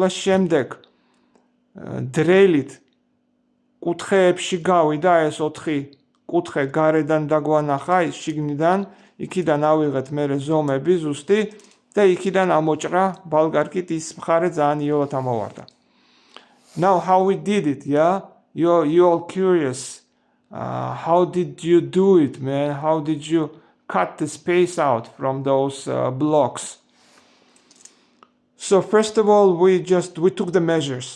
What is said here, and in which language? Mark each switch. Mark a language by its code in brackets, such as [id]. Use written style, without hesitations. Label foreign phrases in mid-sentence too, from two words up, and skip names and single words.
[ka] შემდეგ დრელით კუთხეებში გავიდა ეს 4 კუთხე გარედან დაგვანახა ის შიგნიდან, იქიდან ავიღეთ მერე ზომები ზუსტი და იქიდან ამოჭრა ბალგარკით ის მხარე ძალიან იოლად ამოვარდა. [en] Now how we did it, yeah? You all curious. How did you do it, man? How did you cut the space out from those blocks? So first of all, we took the measures.